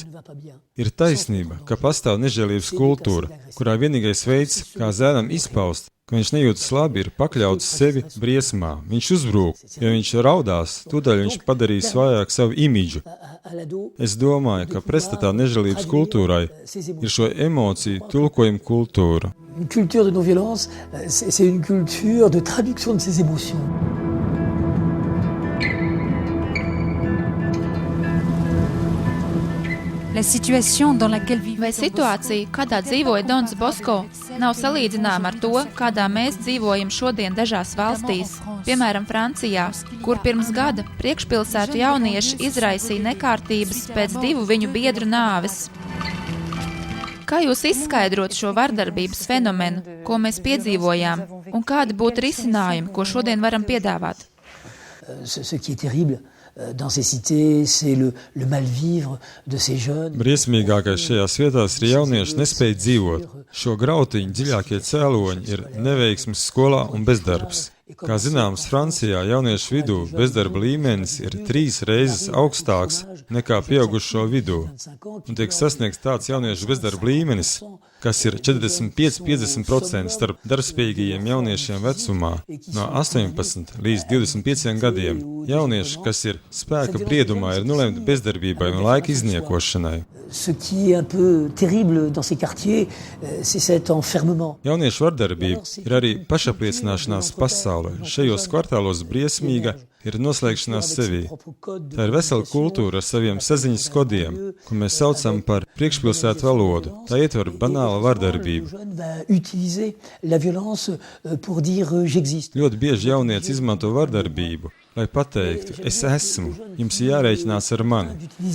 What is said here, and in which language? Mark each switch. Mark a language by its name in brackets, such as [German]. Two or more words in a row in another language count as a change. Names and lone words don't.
[Latvian] Ir taisnība, ka pastāv nežēlības kultūra, kurā vienīgais veids, kā zēnam izpaust, ka viņš nejūtas labi, ir pakļauts sevi briesmā. Viņš uzbrūk, ja viņš raudās, tūdaļ viņš padarīs vājāk savu imidžu. Es domāju, ka pretstatā nežēlības kultūrai ir šo emociju tulkojuma kultūra. [French] Une culture de non-violence, c'est une culture de traduction de ces émotions. [Latvian] Vai situācija, kādā dzīvoja Dons Bosko, nav salīdzināma ar to, kādā mēs dzīvojam šodien dažās valstīs, piemēram, Francijā, kur pirms gada priekšpilsētu jaunieši izraisīja nekārtības pēc 2 viņu biedru nāves. Kā jūs izskaidrot šo vardarbības fenomenu, ko mēs piedzīvojām, un kādi būtu risinājumi, ko šodien varam piedāvāt? [French] Ce qui est terrible dans ces cités, c'est le mal-vivre de ces jeunes. [Latvian] Briesmīgākais šajās vietās ir jaunieši nespēja dzīvot. Šo grautiņu dziļākie cēloņi ir neveiksmes skolā un bezdarbs. Kā zināms, Francijā jauniešu vidū bezdarba līmenis ir 3 reizes augstāks nekā pieaugušo vidū. Un tiek sasniegts tāds jauniešu bezdarba līmenis, kas ir 45-50% starp darbspējīgajiem jauniešiem vecumā no 18 līdz 25 gadiem. Jaunieši, kas ir spēka briedumā, ir nolemti bezdarbībai un laika izniekošanai. [French] Ce qui est un peu terrible dans ces quartiers, c'est cet enfermement. [Latvian] Jauniešu vardarbība ir arī pašapliecināšanās pasaulē. Šajos kvartālos briesmīga ir noslēgšanās sevī. Tā ir vesela kultūra ar saviem saziņas kodiem, ko mēs saucam par priekšpilsētu valodu. Tā ietver banāla vardarbību. Ļoti bieži jaunietis izmanto vardarbību, lai pateiktu, es esmu, jums jārēķinās ar mani.